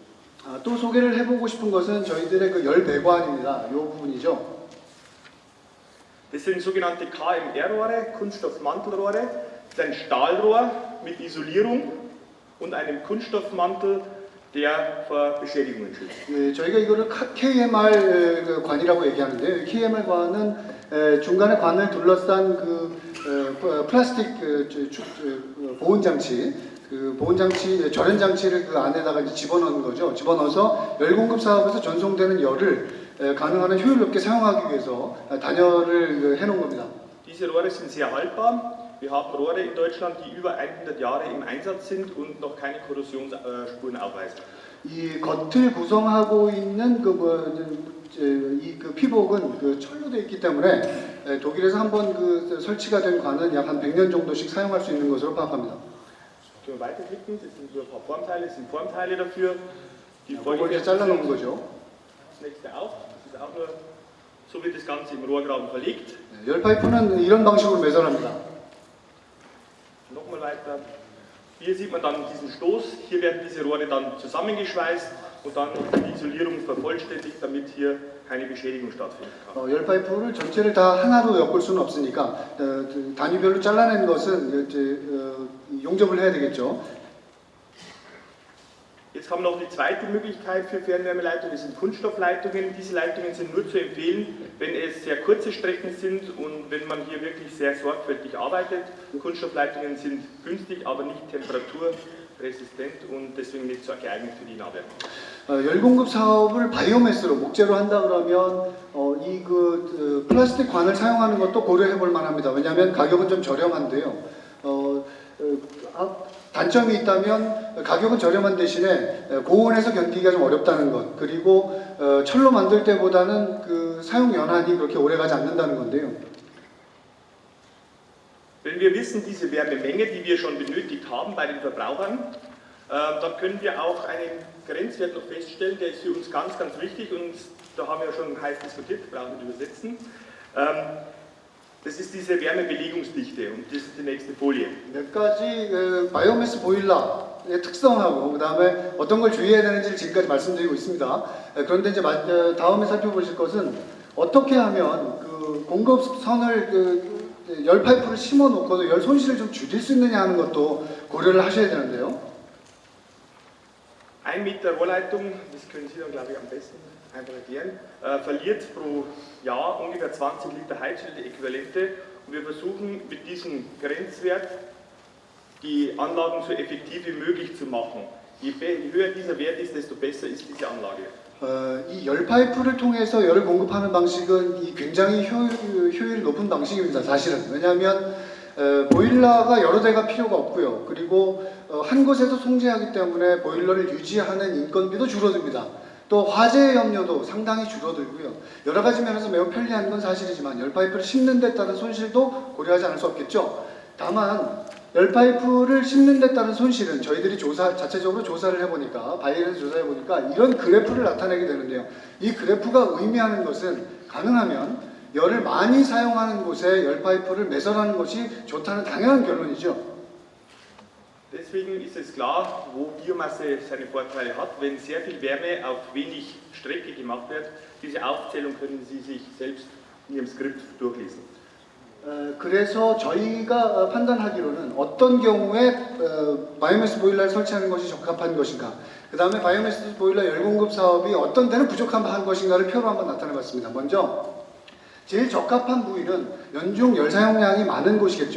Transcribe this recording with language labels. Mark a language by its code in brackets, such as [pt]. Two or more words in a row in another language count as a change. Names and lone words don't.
[ko] 또 소개를 해보고 싶은 것은 저희들의 그 열 배관입니다. 이 부분이죠. [de] Das sind sogenannte KMR-Rohre, Kunststoffmantelrohre. Das ist ein Stahlrohr mit Isolierung und einem Kunststoffmantel, der vor Beschädigungen schützt. [ko] 저희가 이거를 KMR 관이라고 얘기하는데요. KMR 관은 중간에 관을 둘러싼 플라스틱 보온 장치, 그 보온장치, 절연장치를 그 안에다가 이제 집어넣는 거죠. 집어넣어서 열 공급 사업에서 전송되는 열을 가능한 효율 높게 사용하기 위해서 단열을 해놓은 겁니다. [de] Diese Rohre sind sehr haltbar. Wir haben Rohre in Deutschland, die über 100 Jahre im Einsatz sind und noch keine Korrosionsspuren aufweisen. [ko] 이 겉을 구성하고 있는 그 피복은 그 철로 되어 있기 때문에 독일에서 한번 그 설치가 된 관은 약 한 100년 정도씩 사용할 수 있는 것으로 파악합니다. [de] Können wir weiterklicken? Das sind so ein paar Formteile, das sind Formteile dafür. Die [ko] 그걸 이제 잘라놓은 거죠. [de] Das nächste auch. Das ist auch nur, so wird das Ganze im Rohrgraben verlegt. [ko] 열 파이프는 이런 방식으로 매설합니다. [de] Nochmal weiter. Hier sieht man dann diesen Stoß. Hier werden diese Rohre dann zusammengeschweißt und dann die Isolierung vervollständigt, damit hier keine Beschädigung stattfinden kann. [ko] 열 파이프를 전체를 다 하나로 엮을 수는 없으니까 단위별로 잘라낸 것은 이제 용접을 해야 되겠죠. [de] Jetzt haben wir noch die zweite Möglichkeit für Fernwärmeleitungen, das sind Kunststoffleitungen. Diese Leitungen sind nur zu empfehlen, wenn es sehr kurze Strecken sind und wenn man hier wirklich sehr sorgfältig arbeitet. Kunststoffleitungen sind günstig, aber nicht temperaturresistent und deswegen nicht so geeignet für die Nahwärme. [ko] 열공급 사업을 바이오매스로 목재로 한다 그러면 플라스틱 관을 사용하는 것도 고려해 볼 만합니다. 왜냐하면 가격은 좀 저렴한데요. 단점이 있다면 가격은 저렴한 대신에 고온에서 견디기가 좀 어렵다는 것, 그리고 철로 만들 때보다는 그 사용 연한이 그렇게 오래가지 않는다는 건데요. [de] Wenn wir wissen, diese Wärmemenge, die wir schon benötigt haben bei den Verbrauchern, dann können wir auch einen Grenzwert noch feststellen, der ist für uns ganz, ganz wichtig und da haben wir schon heiß diskutiert, brauchen wir nicht übersetzen. Das ist diese Wärmebelegungsdichte und das ist die nächste Folie. [ko] 몇 가지 바이오매스 보일러의 특성하고 그 다음에 어떤 걸 주의해야 되는지를 지금까지 말씀드리고 있습니다. 그런데 이제 다음에 살펴보실 것은 어떻게 하면 그 공급선을 열 파이프를 심어 놓고도 열 손실을 좀 줄일 수 있느냐 하는 것도 고려를 하셔야 되는데요. [de] 1 Meter Rohrleitung, das können Sie dann glaube ich am besten einfach erklären, verliert pro Jahr ungefähr 20 Liter Heizöl-Äquivalente und wir versuchen mit diesem Grenzwert die Anlagen so effektiv wie möglich zu machen. Je höher dieser Wert ist, desto besser ist diese Anlage. [ko] 이 열 파이프를 통해서 열을 공급하는 방식은 굉장히 효율이 높은 방식입니다. 사실은 왜냐하면 보일러가 여러 대가 필요가 없고요. 그리고 한 곳에서 송재하기 때문에 보일러를 유지하는 인건비도 줄어듭니다. 또 화재 염려도 상당히 줄어들고요. 여러 가지 면에서 매우 편리한 건 사실이지만 열 파이프를 심는 데 따른 손실도 고려하지 않을 수 없겠죠. 다만 열 파이프를 심는 데 따른 손실은 저희들이 자체적으로 조사를 해보니까 바이에서 조사해보니까 이런 그래프를 나타내게 되는데요. 이 그래프가 의미하는 것은 가능하면 열을 많이 사용하는 곳에 열 파이프를 매설하는 것이 좋다는 당연한 결론이죠. [de] Deswegen ist es klar, wo Biomasse seine Vorteile hat. Wenn sehr viel Wärme auf wenig Strecke gemacht wird, diese Aufzählung können Sie sich selbst in Ihrem Skript durchlesen. [ko] 그래서 저희가 판단하기로는 어떤 경우에 바이오매스 보일러를 설치하는 것이 적합한 것인가, 그 다음에 바이오매스 보일러 열 공급 사업이 어떤 데는 부족한 것인가를 표로 한번 나타내 봤습니다. 먼저 제일 적합한 부위는 연중 열 사용량이 많은 곳이겠죠.